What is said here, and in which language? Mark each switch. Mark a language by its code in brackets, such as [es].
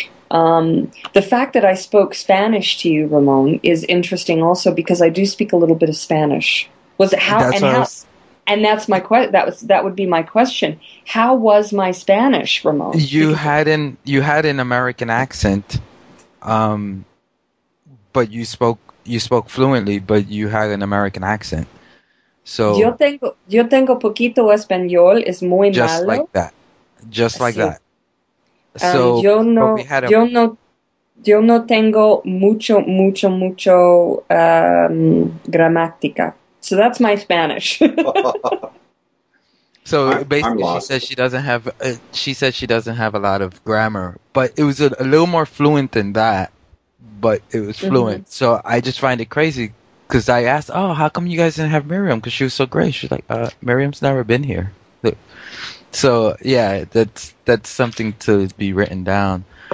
[en] The fact that I spoke Spanish to you, Ramon, is interesting also because I do speak a little bit of Spanish. Was it how? And that's my that would be my question. How was my Spanish, Ramon? You had an American accent, but you spoke fluently, but you had an American accent. So [es] yo tengo poquito español, es muy [en] just [es] malo. [en] Just like [es] Sí. [en] that. So [es] yo no tengo mucho gramática. [en] So that's my Spanish. So basically, she said she doesn't have a lot of grammar, but it was a little more fluent than that. But it was fluent. Mm-hmm. So I just find it crazy because I asked, "Oh, how come you guys didn't have Miriam?" Because she was so great. She's like, "Miriam's never been here." So yeah, that's something to be written down.